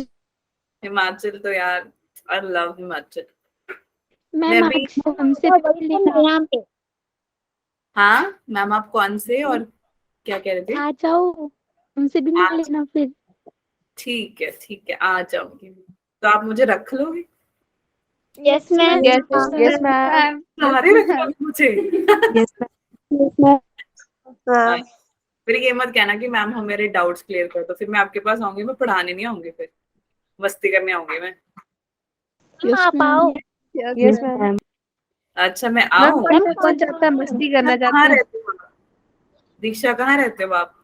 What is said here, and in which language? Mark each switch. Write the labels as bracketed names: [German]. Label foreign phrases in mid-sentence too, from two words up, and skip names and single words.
[Hindi] हिमाचल तो यार [English] I love [Hindi] हिमाचल. मैम मैं भी. आपको हमसे मिल लेना यहाँ पे. हाँ मैम आप कौन से और क्या कह रहे थे? आ जाओ, हमसे भी मिल आज लेना फिर. ठीक है आ जाऊंगी. तो आप मुझे रख लोगे? [English] Yes, ma'am. Yes, Yes, ma'am. [Hindi] सारे रख लोगे मुझे? [English] Yes, ma'am. Yes, ma'am. [Hindi] हाँ, फिर ये मत कहना कि मैम हम मेरे [English] doubts clear [Hindi] कर दो. फिर मैं आपके पास आऊंगी, मैं पढ़ाने नहीं आऊंगी. फिर मस्ती करने आऊंगी मैं. [English] Yes, [Hindi] आप [English] ma'am. [Hindi] आओ. [English] Yes, ma'am. [Hindi] अच्छा मैं मैम आऊँ? पढ़ना कौन चाहता है, मस्ती करना चाहते कहाँ हैं. रहते हो आप? दीक्षा कहाँ रहते हो आप?